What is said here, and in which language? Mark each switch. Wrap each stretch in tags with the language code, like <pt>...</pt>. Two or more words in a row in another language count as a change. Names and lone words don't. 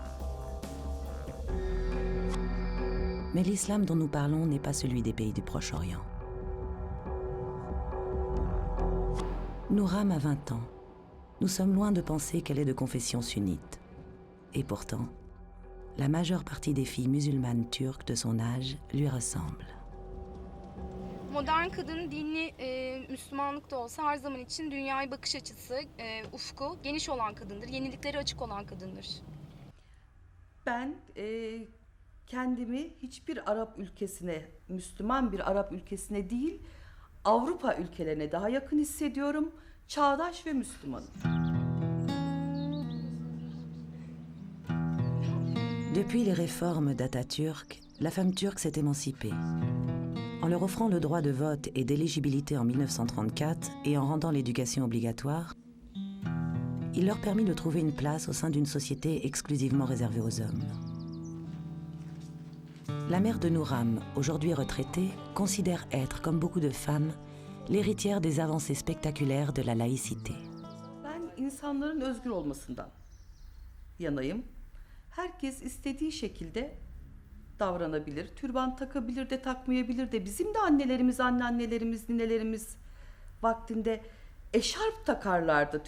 <fr>Mais l'islam dont nous parlons n'est pas celui des pays du Proche-Orient. Nouram a 20 ans. Nous sommes loin de penser qu'elle est de confession sunnite. Et pourtant, la majeure partie des filles musulmanes turques de son âge lui ressemblent.</fr> <tr>Modern kadın dinli Müslümanlık da olsa her zaman için dünyaya bakış açısı, ufku geniş olan kadındır, yeniliklere açık olan kadındır. Ben kendimi hiçbir Arap ülkesine, Müslüman bir Arap ülkesine değil, Avrupa ülkelerine daha yakın hissediyorum. Çağdaş ve Müslümanım.</tr> <fr>Depuis les réformes d'Atatürk, la femme turque s'est émancipée. En leur offrant le droit de vote et d'éligibilité en 1934 et en rendant l'éducation obligatoire, il leur permit de trouver une place au sein d'une société exclusivement réservée aux hommes. La mère de Nouram, aujourd'hui retraitée, considère être, comme beaucoup de femmes, l'héritière des avancées spectaculaires de la laïcité.</fr> <tr>Ben insanların özgür olmasından yanayım. Herkes istediği şekilde davranabilir. Türban takabilir de takmayabilir de. Bizim de annelerimiz, anneannelerimiz, ninelerimiz vaktinde eşarp takarlardı.</tr>